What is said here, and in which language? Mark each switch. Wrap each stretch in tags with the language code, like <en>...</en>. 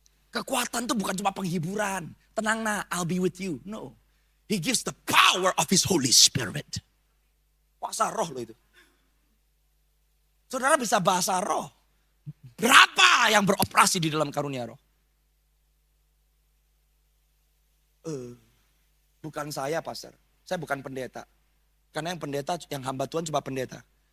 <id>Kekuatan itu bukan cuma penghiburan. Tenang nah,</id> <en>I'll be with you. No. He gives the power of his Holy Spirit.</en> <id>Kuasa roh loh itu. Saudara bisa bahasa roh. Berapa yang beroperasi di dalam karunia roh? Bukan saya, pastor. Saya bukan pendeta. Karena yang pendeta, yang hamba Tuhan cuma pendeta.</id>